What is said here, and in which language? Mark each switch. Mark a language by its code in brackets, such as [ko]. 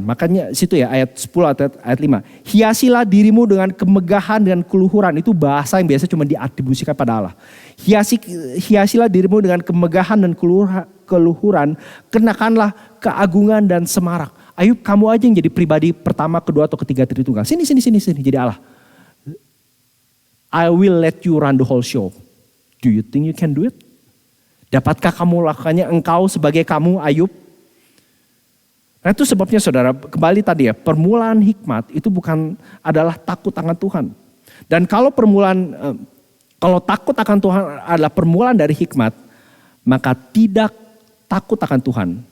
[id] Makanya situ ya ayat 10 atau ayat 5. Hiasilah dirimu dengan kemegahan dan keluhuran. Itu bahasa yang biasa cuma diatribusikan pada Allah. Hiasilah dirimu dengan kemegahan dan keluhuran. Kenakanlah keagungan dan semarak. Ayub, kamu aja yang jadi pribadi pertama, kedua atau ketiga Tritunggal. Sini jadi Allah. [en] I will let you run the whole show. Do you think you can do it? [id] Dapatkah kamu lakukannya engkau sebagai kamu Ayub? Nah itu sebabnya saudara, kembali tadi ya, permulaan hikmat itu bukan adalah takut akan Tuhan. Dan kalau kalau takut akan Tuhan adalah permulaan dari hikmat, maka tidak takut akan Tuhan.